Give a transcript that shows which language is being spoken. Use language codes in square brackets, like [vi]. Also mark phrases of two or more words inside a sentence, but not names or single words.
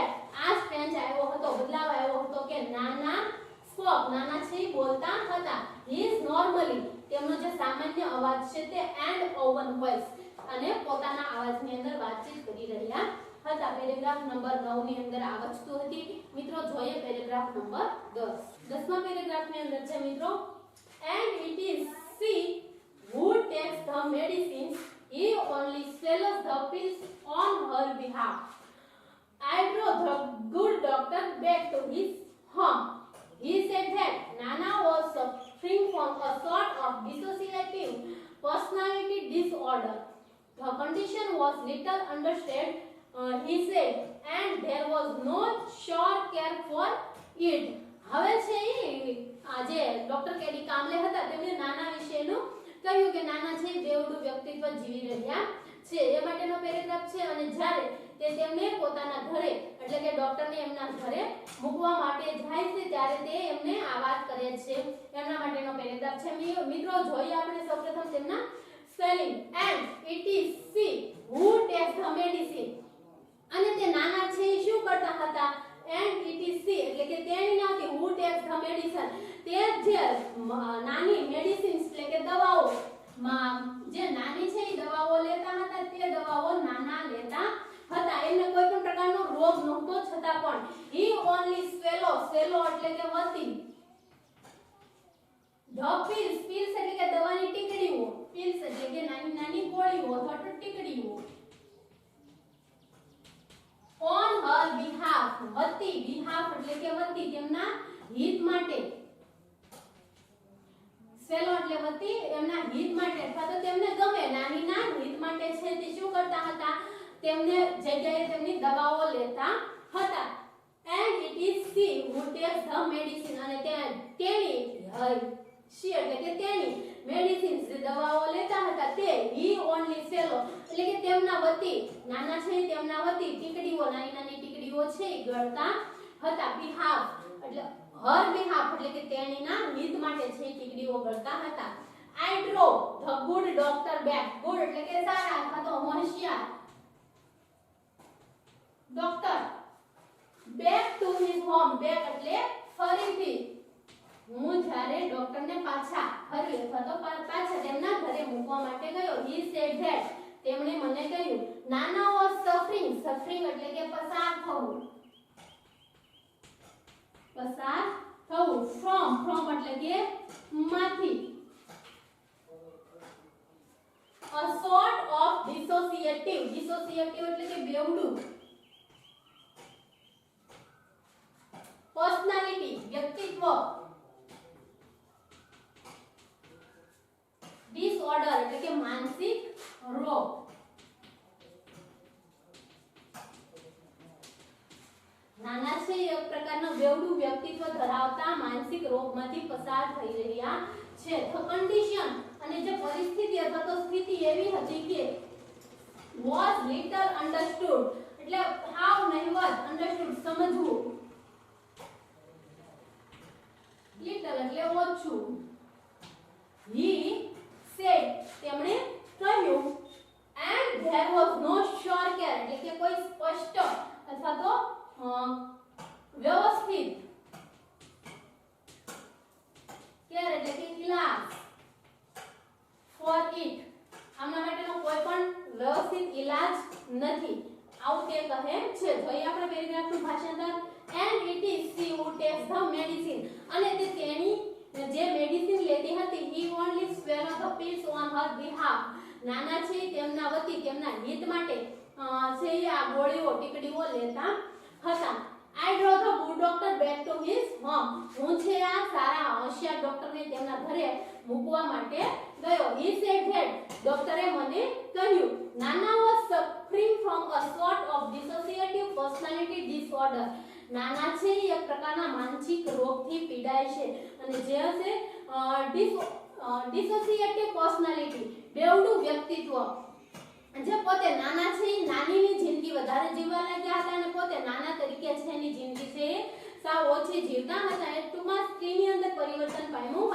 [gu] આ સ્ટ્રેન્જ આવ્યો હતો, બદલાવ આવ્યો હતો કે નાના સ્પોક, નાના છે બોલતા હતા. [en] he is normally, [gu] તેમનો જે સામાન્ય અવાજ છે તે [en] and own voice, [gu] અને પોતાના અવાજની અંદર વાતચીત કરી રહ્યા હતા. પેરેગ્રાફ નંબર 9 ની અંદર આ વસ્તુ હતી. મિત્રો જોઈએ પેરેગ્રાફ નંબર 10. 10મા પેરેગ્રાફની અંદર છે મિત્રો, [en] and it is she who takes the medicines, he only swallows the pills on her behalf. I drove the good doctor back to his home. He said that Nana was suffering from a sort of dissociative personality disorder. The condition was little understood, he said, and there was no sure care for it. [gu] હવે છે આજે ડોક્ટર કેડી કામલે હતા, તેમણે નાના વિશેનું કહ્યું કે નાના છે બેવડું વ્યક્તિત્વ જીવી રહ્યા છે, એ માટેનો પેરેગ્રાફ છે. અને જ્યારે તે તેમને પોતાના ઘરે એટલે કે ડોક્ટરને એમના ઘરે મૂકવા માટે જાય છે ત્યારે તે એમને આ વાત કરે છે, એમના માટેનો પેરેગ્રાફ છે. મિત્રો જોઈએ આપણે સૌપ્રથમ તેમના સ્પેલિંગ. [en] and it is she who takes the medicine. [gu] અને તે નાના છે એ શું કરતા હતા? [en] and it is she [gu] એટલે કે તેણી નાથી [en] who takes the medicine, [gu] તે જે નાની મેડિસિન્સ એટલે કે દવાઓ, જે નાની છે એ દવાઓ લેતા હતા, તે દવાઓ નાના લેતા હતા. એમને કોઈ પણ પ્રકારનો રોગ નહોતો છતાં પણ [en] he only swallow [gu] એટલે કે વતી, [en] the pills [gu] એટલે કે દવાની ટીકડીઓ, pills એટલે કે નાની નાની ગોળીઓ અથવા તો ટીકડીઓ, [en] on her behalf [gu] વતી, behalf એટલે કે વતી, તેમના હિત માટે, swallow એટલે વતી, એમના હિત માટે અથવા તો તેમને ગમે નાનીના હિત માટે છે તે શું કરતા હતા? તેમને જગ્યાએ તેમની દવાઓ લેતા હતા. [en] and it is she who takes the medicine. [gu] અને તેણી she એટલે કે તેણી મેડિસિન્સ જે દવાઓ લેતા હતા તે [en] he only swallow [gu] એટલે કે તેમના વતી, નાના છે તેમના વતી ટીકડીઓ, નાની નાની ટીકડીઓ છે એ ગળતા હતા. behalf એટલે [en] her behalf [gu] એટલે કે તેણીના હિત માટે છે ટીકડીઓ ગળતા હતા. [en] I drove the good doctor back. [gu] good એટલે કે સારા અથવા તો હોશિયાર ડોક્ટર, [en] back to his home. [gu] back એટલે ફરીથી, હું જ્યારે ડોક્ટરને પાછા ફરી અથવા તો પાછા તેમના ઘરે મૂકવા માટે ગયો. [en] he said that [gu] તેમણે મને કહ્યું [en] Nana was suffering [gu] એટલે કે પસાર થવું, from એટલે કે માંથી, [en] a sort of dissociative [gu] એટલે કે બેવડું, personality વ્યક્તિત્વ, disorder એટલે કે માનસિક રોગ. નાના છે એક પ્રકારનો બેવડું વ્યક્તિત્વ ધરાવતા માનસિક રોગમાંથી પસાર થઈ રહ્યા છે. તો કન્ડિશન અને જે પરિસ્થિતિ અથવા તો સ્થિતિ એવી હતી કે [en] was little understood [gu] એટલે હાવ નહિવત, understood સમજવું, little એટલે ઓછું. [en] he said [gu] તેમણે કહ્યું, [en] and there was no sure care [gu] એટલે કે કોઈ સ્પષ્ટ અથવા તો વ્યવસ્થિત, care એટલે કે ઇલાજ, [en] for it [gu] આમના માટેનો કોઈ પણ વ્યવસ્થિત ઇલાજ નથી, આવું તે કહે છે. જોઈએ આપણે પેરેગ્રાફનું ભાષાંતર. [en] and it is she who takes the medicine. [gu] અને તે તેણી જે મેડિસિન લેતી હતી [en] he only swallow the pills on her behalf. [gu] નાના છે તેમના વતી, તેમના હિત માટે છે આ ગોળીઓ ટીકડીઓ લેતા હતા. [en] I drove the good doctor back to his home. [gu] હું છે આ સારા હોશિયાર ડોક્ટરને તેમના ઘરે મૂકવા માટે ગયો. [en] he said that [gu] ડોક્ટરે મને કહ્યું [en] Nana was suffering from a sort of dissociative personality personality disorder [gu] નાના છે એક પ્રકારના માનસિક રોગથી પીડાય છે અને જે હશે [en] dissociative personality [gu] બેવડું વ્યક્તિત્વ જે પોતે નાના છે નાનીની જિંદગી વધારે જીવવા લાગ્યા હતા અને પોતે નાના તરીકે છે એની જિંદગી છે સાવ ઓછી જીવતા હતા એ ટૂંકમાં સ્ત્રીની અંદર પરિવર્તન પામ્યું